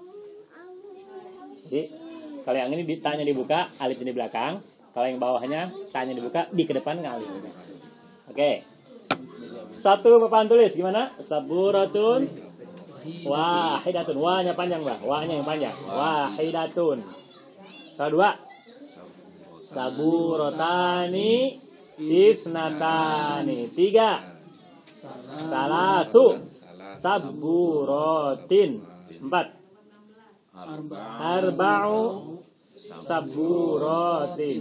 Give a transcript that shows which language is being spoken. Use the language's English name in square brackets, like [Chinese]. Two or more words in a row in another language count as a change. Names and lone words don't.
[Indonesian] Jadi kalau yang ini tanya dibuka, alifnya di belakang. Kalau yang bawahnya tanya dibuka, di ke depan alif. Oke. Satu papan tulis gimana? [Arabic] سبورة واحدة. [Indonesian] Wa-nya panjang, Mbak. Wa-nya yang panjang. [Arabic] Wahidatun. [Indonesian] Kalau dua, [Arabic] سبورتان اثنتان. Tiga, ثلاث سبورات. Empat, أربع سبورات.